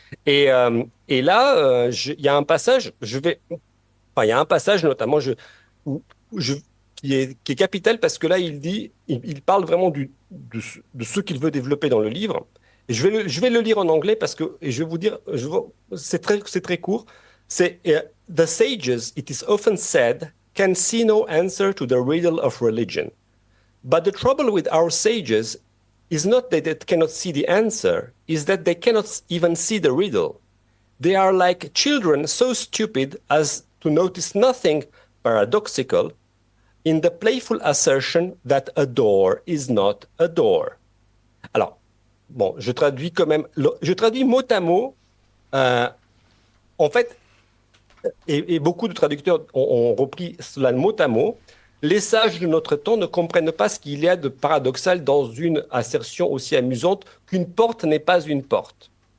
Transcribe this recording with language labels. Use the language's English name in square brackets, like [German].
[French] Et là, il y a un passage, enfin, il y a un passage notamment où, où je, qui est capital parce que là, il parle vraiment de ce qu'il veut développer dans le livre. Et je vais le lire en anglais parce que, et je vais vous dire, c'est très court. C'est [English] The sages, it is often said, can see no answer to the riddle of religion. But the trouble with our sages is not that they cannot see the answer, is that they cannot even see the riddle. They are like children so stupid as to notice nothing paradoxical in the playful assertion that a door is not a door. [French] Alors, bon, je traduis quand même, je traduis mot à mot. euh, En fait, et beaucoup de traducteurs ont repris cela mot à mot. Les sages de notre temps ne comprennent pas ce qu'il y a de paradoxal dans une assertion aussi amusante qu'une porte n'est pas une porte.